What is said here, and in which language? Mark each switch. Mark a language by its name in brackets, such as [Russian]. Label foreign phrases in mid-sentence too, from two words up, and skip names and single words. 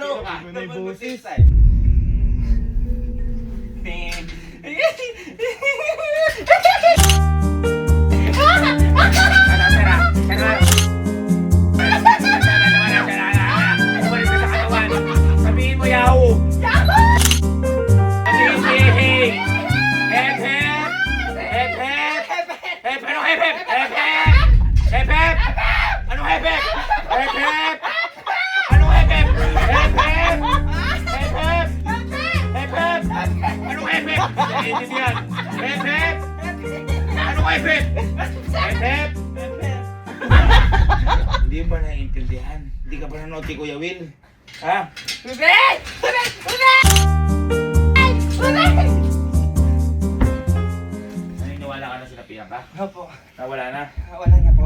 [Filipino] May busis. Sabihin mo Yahoo! Sabihin si Hey! Hep hep! Hep hep! Hep! Ano hep hep? Hep hep! Hep hep! Ano hep hep? Hep hep! Ano hep hep? Hep hep! Hep hep! Hep hep! Ano hep hep? Naiintindihan. Hep hep! Ano hep hep? Hep hep! Hindi ba naiintindihan? Hindi ka ba nanonood kay Kuya Will? Ha? Naniniwala ka na sinapihan ka? Opo. Nawala na? Wala na po.